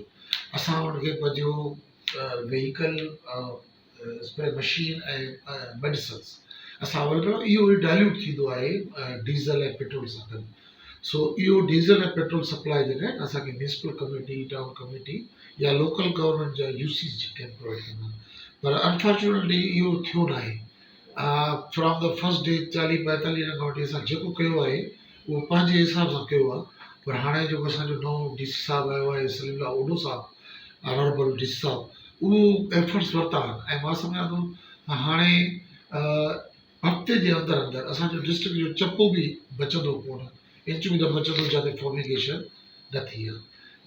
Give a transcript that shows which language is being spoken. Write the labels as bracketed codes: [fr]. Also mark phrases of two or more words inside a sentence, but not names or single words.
[sd] असां उनखे पंहिंजो व्हीकल, [en] spray machine [sd] ऐं मेडिसिन्स असां अवेलेबल, इहो डाइल्यूट थींदो आहे डीज़ल ऐं पेट्रोल सां गॾु। सो इहो डीज़ल ऐं पेट्रोल सप्लाई जेका आहे असांखे [en] municipal committee, town committee [sd] या [en] local government [sd] जा यूसीस जेके आहिनि प्रोवाइड कंदा आहिनि। पर अनफॉर्चुनेटली इहो थियो न आहे। [en] from the first day [sd] 40-45 ॾींहं खां वठी असां जेको कयो आहे उहो पंहिंजे हिसाब सां कयो आहे। पर हाणे जेको असांजो नओं DC साहब आयो आहे, सलीमला ओडो साहब, [en] Honourable DC [sd] साहब, उहो एफर्ट्स वरिता ऐं मां सम्झां थो हाणे हफ़्ते जे अंदरि अंदरि असांजो डिस्ट्रिक्ट जो चपो बि बचंदो कोन, इंच बि न बचंदो जिते फॉर्मिगेशन न थी आहे।